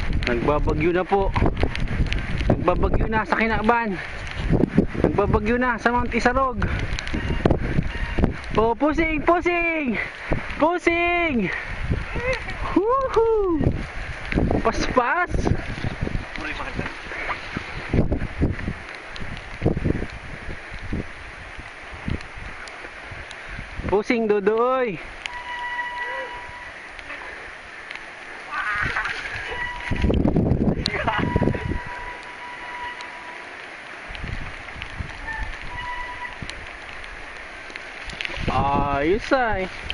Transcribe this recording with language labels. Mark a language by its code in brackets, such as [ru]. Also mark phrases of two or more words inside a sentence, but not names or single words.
[bik] Nagbabagyo na po. Nagbabagyo na sa Kinaban. Nagbabagyo na sa Mount Isarog. Oh, pusing, pusing! Pusing! Woohoo! Paspas! Pusing, Dodoy! Ayos ay.